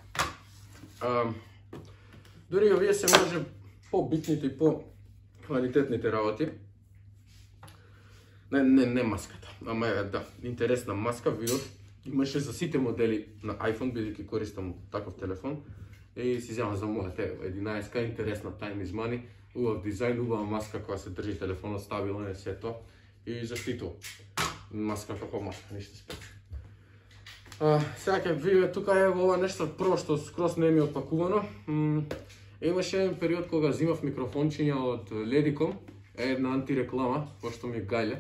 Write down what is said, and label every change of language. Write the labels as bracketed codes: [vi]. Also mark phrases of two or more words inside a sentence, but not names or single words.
[mk] Дори овие се може по-битните и по-квалитетните работи. Не маската, ама е да, интересна маска, видов. Имаше за сите модели на iPhone, бидејќи користам таков телефон. И си земам за мојата 11-ка, интересна [en] time is money, [mk] убав дизајн, убава маска која се држи телефонот стабилно и се тоа. И заштитува. Маска како маска, ништо спет. Сега ќе видиме, тука е ова нешто прво што скроз не ми е отпакувано. Имаше еден период кога зимав микрофончиња од Ledicom, една антиреклама, пошто ми гајле.